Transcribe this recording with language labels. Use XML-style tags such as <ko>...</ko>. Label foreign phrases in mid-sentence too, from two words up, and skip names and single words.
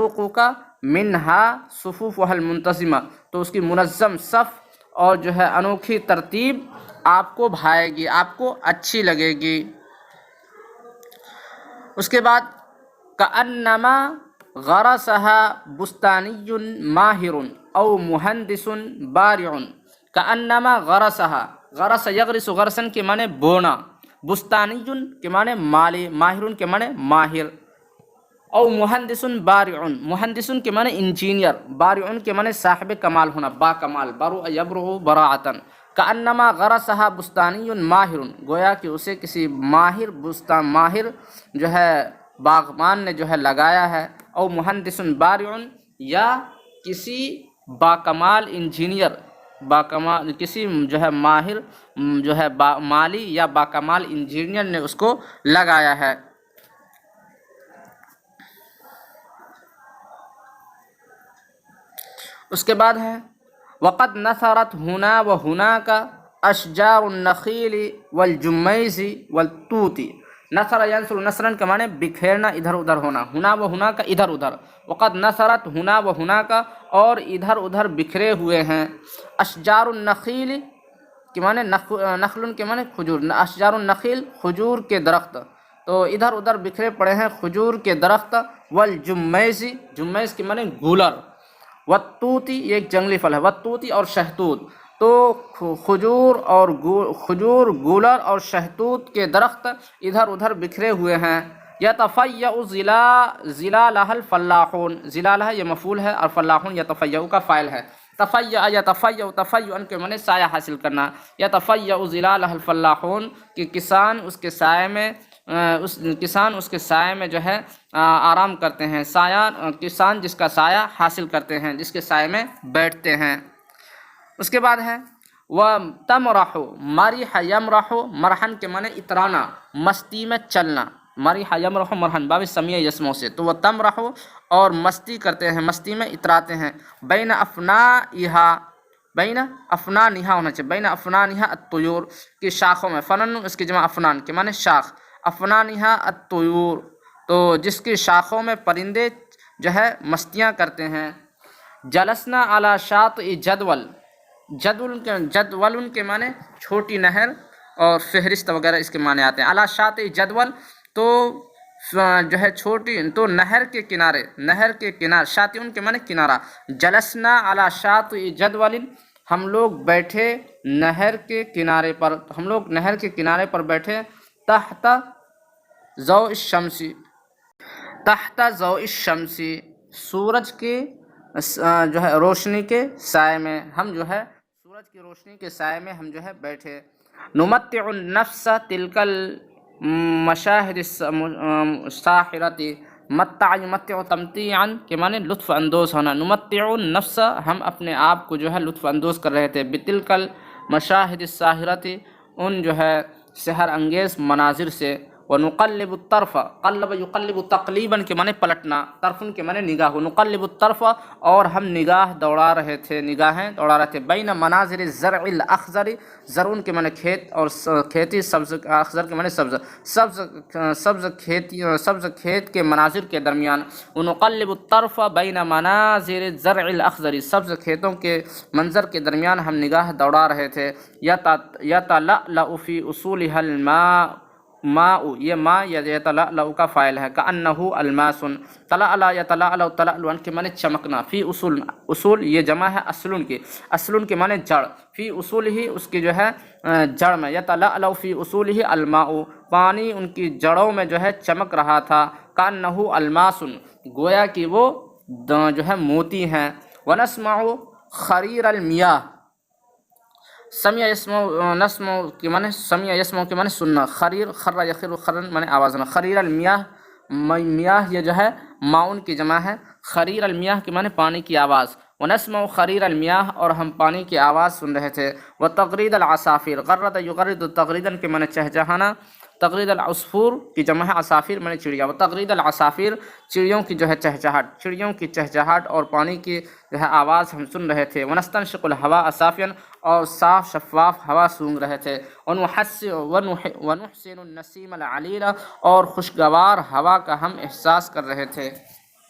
<ar>یروقو کا منہا صفوفها المنتظمہ،</ar> <ur>تو اس کی منظم صف اور جو ہے انوکھی ترتیب آپ کو بھائے گی، آپ کو اچھی لگے گی۔ اس کے بعد</ur> <ar>کأنما غرسها بستانی ماہر او مہندس بارع، کأنما غرسها، غرس یغرس غرسن</ar> <ur>کے معنی بونا، بستانی کے معنی مالی، ماہر کے معنی ماہر،</ur> <ar>او مہندس بارع،</ar> <ur>مہندس کے معنی انجینئر، بارع کے معنی صاحب کمال ہونا، با کمال،</ur> <ar>برع یبرع براعتن، کأنما غرسها بستانی ماہر،</ar> <ur>گویا کہ اسے کسی ماہر ماہر جو ہے باغبان نے جو ہے لگایا ہے،</ur> <ar>او مہندس بارع،</ar> <ur>یا کسی باکمال انجینئر، باکمال کسی جو ہے ماہر جو ہے مالی یا باکمال انجینئر نے اس کو لگایا ہے۔ اس کے بعد ہے</ur> <ar>وقد نثرت ہنا و هناك اشجار النخیل والجمیز والتوت، نثر ینثر نثرا</ar> <ur>کے معنی بکھیرنا، ادھر ادھر ہونا،</ur> <ar>ہنا و هناك</ar> <ur>ادھر ادھر،</ur> <ar>وقد نثرت ہنا و هناك</ar> <ur>اور ادھر ادھر بکھرے ہوئے ہیں،</ur> <ar>اشجار النخیل</ar> <ur>کے معنی نخل کے معنی کھجور، اشجار النخیل کھجور کے درخت، تو ادھر ادھر بکھرے پڑے ہیں کھجور کے درخت، والجمیز، جمیز کے معنی گولر، والتوتی یہ ایک جنگلی پھل ہے، والتوتی اور شہتوت، تو کھجور اور کھجور، گولر اور شہتوت کے درخت ادھر ادھر بکھرے ہوئے ہیں۔</ur> <ar>یتفیأ ظلالها الفلاحون،</ar> <ur>ظلالها یہ مفعول ہے اور فلاحون یتفیأ کا فاعل ہے،</ur> <ar>تفیأ یتفیأ تفیعا</ar> <ur>کے معنی سایہ حاصل کرنا،</ur> <ar>یتفیأ ظلالها الفلاحون</ar> <ur>کہ کسان اس کے سائے میں کسان اس کے سائے میں جو ہے آرام کرتے ہیں، سایہ کسان جس کا سایہ حاصل کرتے ہیں، جس کے سائے میں بیٹھتے ہیں۔ اس کے بعد ہے</ur> <ar>وَتَمْرَحُ مَرِحَ يَمْرَحُ،</ar> <ur>مرحن کے معنی اترانا، مستی میں چلنا،</ur> <ar>مَرِحَ يَمْرَحُ مرحن</ar> <ur>باب سمیع یسمو سے، تو وہ تمرح اور مستی کرتے ہیں، مستی میں اتراتے ہیں، بین افنائہا، بین افنانہا ہونا چاہیے،</ur> <ar>بین افنانہا الطیور</ar> <ur>کی شاخوں میں، فنن اس کی جمع افنان کے معنی شاخ، افنانہا الطیور تو جس کی شاخوں میں پرندے جو ہے مستیاں کرتے ہیں۔</ur> <ar>جلسنا علی شاطئ جدول،</ar> <ur>جدول کے معنی چھوٹی نہر اور فہرست وغیرہ اس کے معنی آتے ہیں،</ur> <ar>علی شاطئ جدول</ar> <ur>تو جو ہے چھوٹی، تو نہر کے کنارے، نہر کے کنارے، شاطئ کے معنی کنارہ،</ur> <ar>جلسنا علی شاطئ جدول</ar> <ur>ہم لوگ بیٹھے نہر کے کنارے پر، ہم لوگ نہر کے کنارے پر بیٹھے،</ur> <ar>تحت ضوء الشمس، تحت ضوء الشمس</ar> <ur>سورج کے جو ہے روشنی کے سائے میں، ہم جو ہے سورج کی روشنی کے سائے میں ہم جو ہے بیٹھے۔</ur> <ar>نمتع النفس تلک المشاہد الساحرۃ، متع یمتع تمتیعا</ar> <ur>کے معنی لطف اندوز ہونا،</ur> <ar>نمتع النفس</ar> <ur>ہم اپنے آپ کو جو ہے لطف اندوز کر رہے تھے،</ur> <ar>بتلک المشاہد الساحرۃ</ar> <ur>ان جو ہے سحر انگیز مناظر سے،</ur> <ar>ونقلب الطرف، قلب یقلب تقلیباً</ar> <ur>کے معنی پلٹنا، طرفن کے معنی نگاہ،</ur> <ar>نقلب الطرف</ar> <ur>اور ہم نگاہ دوڑا رہے تھے، نگاہیں دوڑا رہے تھے،</ur> <ar>بین مناظر الزرع الاخضر،</ar> <ur>زرعن کے معنی کھیت اور کھیتی، سبز، اخضر کے معنی سبز، سبز کھیت کے مناظر کے درمیان،</ur> <ar>ونقلب الطرف بین مناظر الزرع الاخضر</ar> <ur>سبز کھیتوں کے منظر کے درمیان ہم نگاہ دوڑا رہے تھے،</ur> <ar>یتلألأ فی اصولها الماء،</ar> <ur>ماء یہ ماء یا یتلألأ کا فاعل ہے،</ur> <ar>کأنہ الماس، تلألأ یتلألأ تلألؤا</ar> <ur>کے معنی چمکنا،</ur> <ar>فی اصول،</ar> <ur>اصول یہ جمع ہے اصلن کی، اصلن کے معنی جڑ،</ur> <ar>فی اصول ہی</ar> <ur>اس کی جو ہے جڑ میں،</ur> <ar>یتلألأ فی اصولہ الماء</ar> <ur>پانی ان کی جڑوں میں جو ہے چمک رہا تھا،</ur> <ar>کأنہ الماس</ar> <ur>گویا کہ وہ جو ہے موتی ہیں،</ur> <ar>ونسمع خریر المیاہ، سمع یسمع،</ar> <ur>نسمع کے معنی</ur> <ar>سمع یسمع</ar> <ur>کے معنی سننا،</ur> <ar>خریر خر یخر خرن</ar> <ur>معنی آواز ہونا،</ur> <ar>خریر المیاہ،</ar> <ur>میاہ یہ جو ہے معاون کی جمع ہے،</ur> <ar>خریر المیاہ</ar> <ur>کے معنی پانی کی آواز،</ur> <ar>ونسمع خریر المیاہ</ar> <ur>اور ہم پانی کی آواز سن رہے تھے،</ur> <ar>وتغرید العصافیر، غرد یغرد تغریداً</ar> <ur>کے معنی چہچہانا،</ur> <ar>تغرید العصفور</ar> <ur>کی جمع ہے عصافیر معنی چڑیا،</ur> <ar>وتغرید العصافیر</ar> <ur>چڑیوں کی جو ہے چہچہاٹ، چڑیوں کی چہچہاٹ اور پانی کی جو ہے آواز ہم سن رہے تھے،</ur> <ar>ونستنشق الہواء صافیا</ar> <ur>اور صاف شفاف ہوا سونگ رہے تھے،</ur> <ar>ونحسن النسیم العلیل</ar> <ur>اور خوشگوار ہوا کا ہم احساس کر رہے تھے۔</ur>